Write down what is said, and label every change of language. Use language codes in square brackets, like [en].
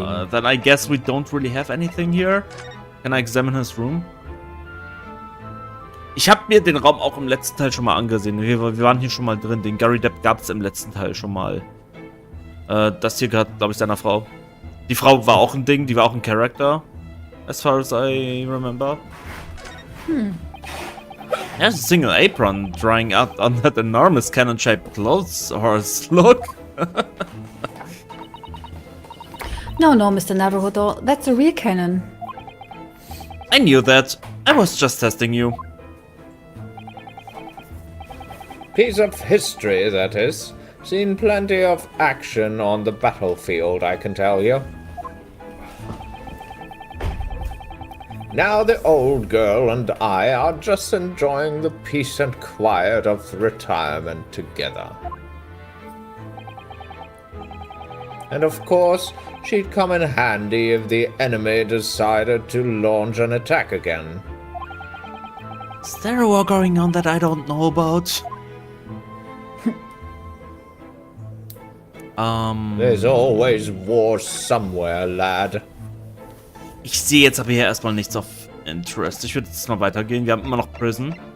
[en] Then I guess we don't really have anything here. Can I examine his room? [de] Ich habe mir den Raum auch im letzten Teil schon mal angesehen. Wir waren hier schon mal drin. Den Gary Depp gab es im letzten Teil schon mal. Das hier gerade, glaube ich, seiner Frau. Die Frau war auch ein Ding, die war auch ein Character. [en] As far as I remember. There's a single apron drying out on that enormous cannon-shaped clothes horse. Look. No, Mr. Naruhodo, that's a real cannon. I knew that. I was just testing you. Piece of history, that is. Seen plenty of action on the battlefield, I can tell you. Now the old girl and I are just enjoying the peace and quiet of retirement together. And of course, she'd come in handy if the enemy decided to launch an attack again. Is there a war going on that I don't know about? There's always war somewhere, lad. [de] Ich sehe jetzt aber hier erstmal nichts [en] of interest. [de] Ich würde jetzt mal weitergehen. Wir haben immer noch Prison.